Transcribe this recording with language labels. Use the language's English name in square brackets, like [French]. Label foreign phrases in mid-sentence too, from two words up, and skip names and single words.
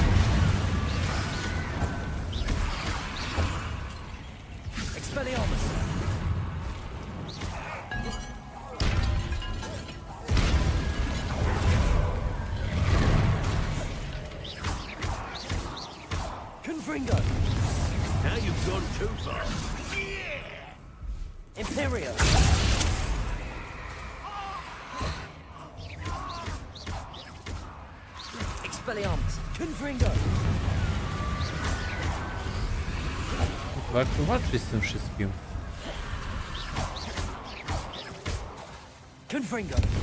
[Polish] Expelliarmus! Confringo! [English] Now you've gone too far. [Polish] Imperio! Expelliarmus! Confringo! Jak tu walczyć z tym wszystkim? Confringo!